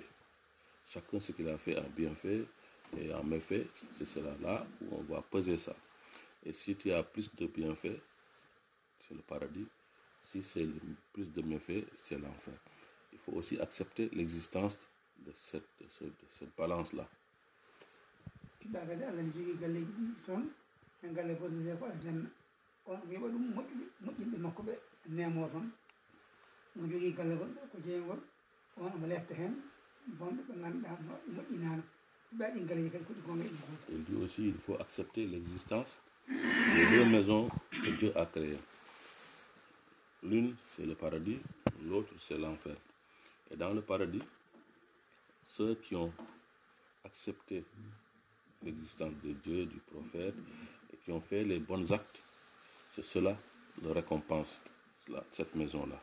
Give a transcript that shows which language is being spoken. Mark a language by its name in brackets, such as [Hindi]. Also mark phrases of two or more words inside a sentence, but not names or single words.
[French] Chacun ce qu'il a fait en bienfait et en méfait, c'est cela là où on va peser ça. Et si tu as plus de bienfaits, c'est le paradis. Si c'est plus de méfaits, c'est l'enfer. Il faut aussi accepter l'existence de cette balance-là. [Fula] Kibagade Allah ne jogi galleji ɗi toon en galle goto wiye ko aljanna on wiiɓa ɗum moƴƴinɓe makko ɓe nemo toon mo jogii galle goɗɗo ko jeygol on omo lefta heen bonɓe ɓe ngannduɗaa moƴƴinaano ɓe ɗin galleji kadi koɗi gonga ɗum goto. [French] Il dit aussi il faut accepter l'existence des deux maisons que Dieu a créées. L'une c'est le paradis, l'autre c'est l'enfer. Et dans le paradis, ceux qui ont accepté l'existence de Dieu, du prophète, et qui ont fait les bons actes, c'est cela le récompense, cette maison-là.